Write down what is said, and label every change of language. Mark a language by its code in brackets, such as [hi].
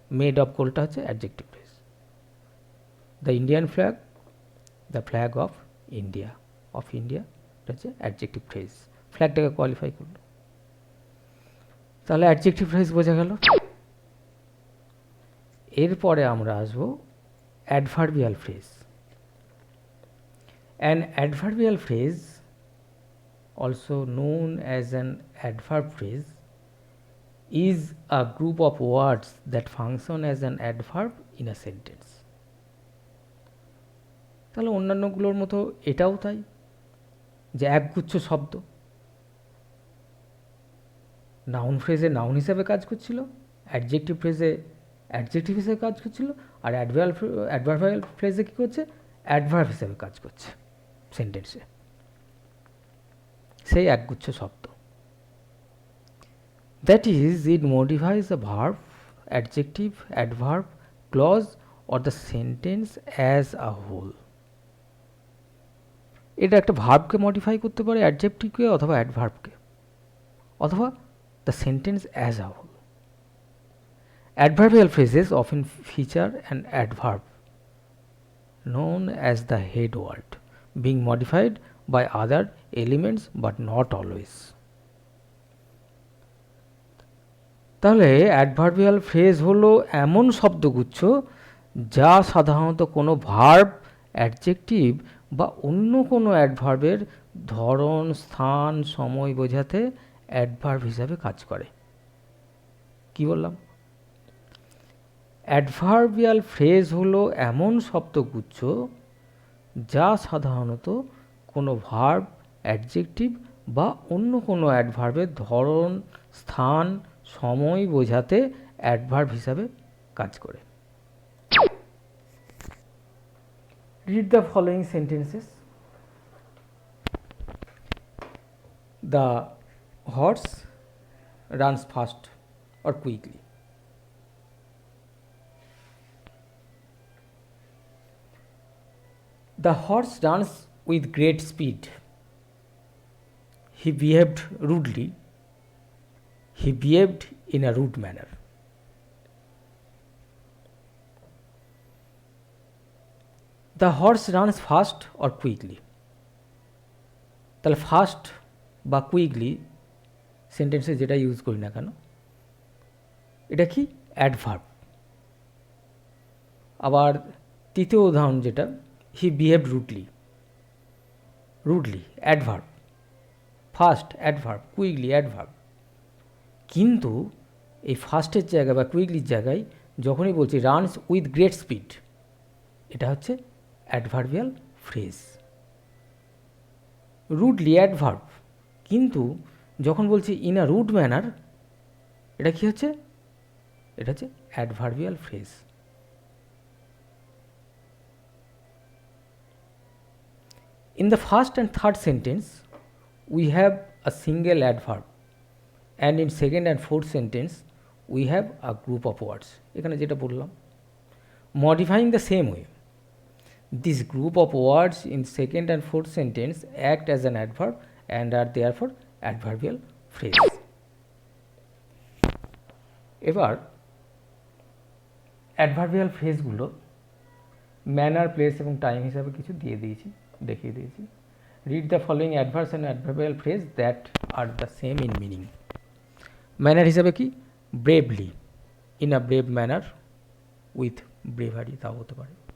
[bn] Made of গোল্ডটা হচ্ছে adjective phrase. [en] the Indian flag, the flag of India, [bn] of India, এটা হচ্ছে adjective phrase, ফ্ল্যাগটাকে qualify করলো। তাহলে adjective phrase বোঝা গেল। এরপরে আমরা আসবো adverbial phrase. [en] An adverbial phrase, also known as an adverb phrase, is a group of words that function as an adverb in a sentence. [bn] তাহলে অন্যান্যগুলোর মতো এটাও তাই, যে একগুচ্ছ শব্দ নাউন ফ্রেজে নাউন হিসেবে কাজ করছিল, অ্যাডজেক্টিভ ফ্রেজে অ্যাডজেক্টিভ হিসেবে কাজ করছিল, আর অ্যাডভার্বিয়াল ফ্রেজে কী করছে? অ্যাডভার্ব হিসেবে কাজ করছে সেন্টেন্সে। সেই একগুচ্ছ শব্দ। [en] That is, it modifies a verb, adjective, adverb, clause or the sentence as a whole. [bn] এটা একটা ভার্বকে মডিফাই করতে পারে, অ্যাডজেক্টিভকে অথবা অ্যাডভার্বকে, অথবা [en] The sentence as a whole. Adverbial phrases often feature an adverb known as the head word being modified by other elements but not always. [bn] তাহলে adverbial phrase হলো এমন শব্দগুচ্ছ যা সাধারণত কোনো ভার্ব, অ্যাডজেক্টিভ বা অন্য কোনো অ্যাডভার্বের ধরন, স্থান, সময় বোঝাতে অ্যাডভার্ব হিসাবে কাজ করে। কি বললাম? অ্যাডভার্বিয়াল ফ্রেজ হলো এমন শব্দগুচ্ছ যা সাধারণত কোনো ভার্ব, অ্যাডজেক্টিভ বা অন্য কোনো অ্যাডভার্বের ধরন, স্থান, সময় বোঝাতে অ্যাডভার্ব হিসাবে কাজ করে। [en] Read the following sentences. The horse runs fast or quickly. The horse runs with great speed. He behaved rudely. He behaved in a rude manner. The horse runs fast or quickly. [bn] তাহলে fast বা quickly সেন্টেন্সে যেটা use করি না কেন, এটা কি adverb. আবার তৃতীয় উদাহরণ যেটা, [en] he behaved rudely, [bn] rudely adverb, fast adverb, quickly adverb. কিন্তু এই ফাস্টের জায়গায় বা কুইকলির জায়গায় যখনই বলছি [en] runs with great speed, [bn] এটা হচ্ছে অ্যাডভার্বিয়াল ফ্রেজ। রুডলি অ্যাডভার্ব, কিন্তু যখন বলছি [en] in a rude manner, [bn] এটা কি হচ্ছে, এটা হচ্ছে adverbial phrase. [en] In the first and third sentence, we have a single adverb, and in second and fourth sentence, we have a group of words. [bn] এখানে যেটা বললাম, [en] modifying the same way, this group of words in second and fourth sentence act as an adverb and are therefore adverbial phrase. [bn] এবার adverbial ফ্রেজগুলো manner, place এবং time হিসাবে কিছু দিয়ে দিয়েছি, দেখিয়ে দিয়েছি। [en] Read the following adverbs and adverbial phrase that are the same in meaning. [bn] Manner হিসাবে কি, bravely, [en] in a brave manner, with bravery, [bn] তাও হতে পারে।